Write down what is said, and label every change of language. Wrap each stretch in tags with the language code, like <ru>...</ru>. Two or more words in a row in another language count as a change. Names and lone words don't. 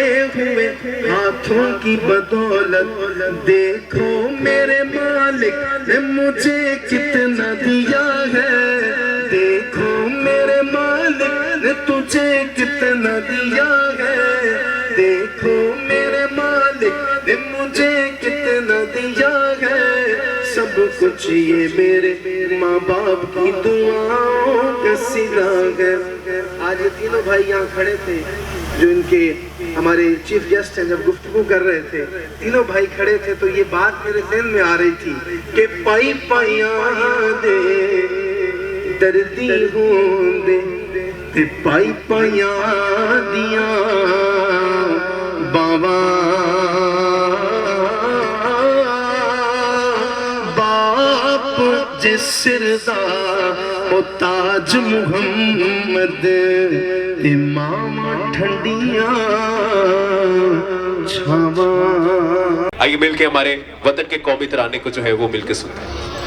<ur>ہوئے ہاتھوں کی بدولت، دیکھو میرے مالک نے مجھے کتنا دیا ہے، دیکھو میرے مالک نے تجھے کتنا دیا ہے، دیکھو میرے مالک نے مجھے کتنا دیا ہے، سب کچھ یہ میرے ماں باپ کی دعاؤں کا صلہ ہے۔ آج یہ تینوں بھائی یہاں کھڑے تھے جو ان کے ہمارے چیف گیسٹ ہیں، جب گفتگو کر رہے تھے تینوں بھائی کھڑے تھے تو یہ بات میرے ذہن میں آ رہی تھی کہ</ur> <pa>پائی پائیاں دے دردی ہوں دے تے پائی پائیاں دیاں باواں، باپ جس سر دا او تاج محمد تے ماما ٹھنڈیاں چھاواں۔</pa> <ur>آئیے مل کے ہمارے وطن کے قومی ترانے کو جو ہے وہ مل کے سنتے ہیں۔</ur>